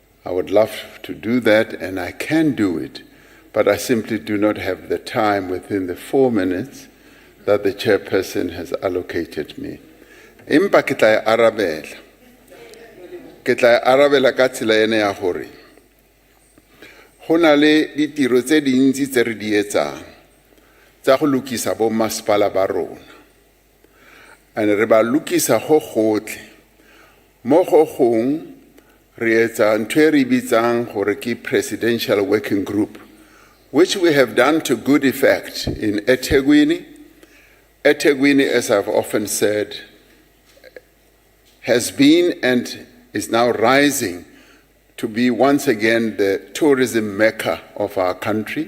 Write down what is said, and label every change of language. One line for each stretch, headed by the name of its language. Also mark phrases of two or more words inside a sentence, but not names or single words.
English: I would love to do that, and I can do it, but I simply do not have the time within the 4 minutes that the chairperson has allocated me.
Southern Sotho: Empa ke tla arabela. Ke tla arabela ka tsela ena ya hore go na le ditiro tse dintsi tse re di etsang tsa go lukisa bo masepala ba rona. And re ba lukisa go gotle. Mo go gong re etsa ntho e re bitsang gore ke
English: presidential working group, which we have done to good effect in eThekwini. eThekwini, as I've often said, has been and is now rising to be once again the tourism mecca of our country.